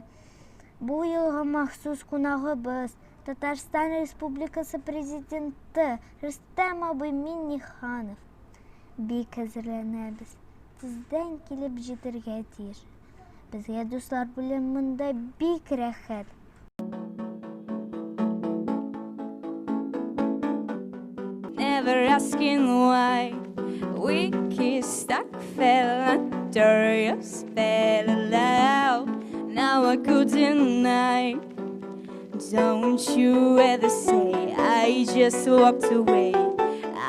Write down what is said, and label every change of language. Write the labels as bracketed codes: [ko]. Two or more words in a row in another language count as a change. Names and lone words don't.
[tt] Бу елга махсус кунагыбыз Татарстан Республикасы президенты Рөстәм абый Миңнеханов. Бик әзерләнәбез. Тиздән килеп җитәргә тиеш. Безгә дуслар белән монда бик рәхәт. [en] Never asking why we kissed, stuck, fell under your spell aloud. Now I could deny. Don't you ever say I just walked away.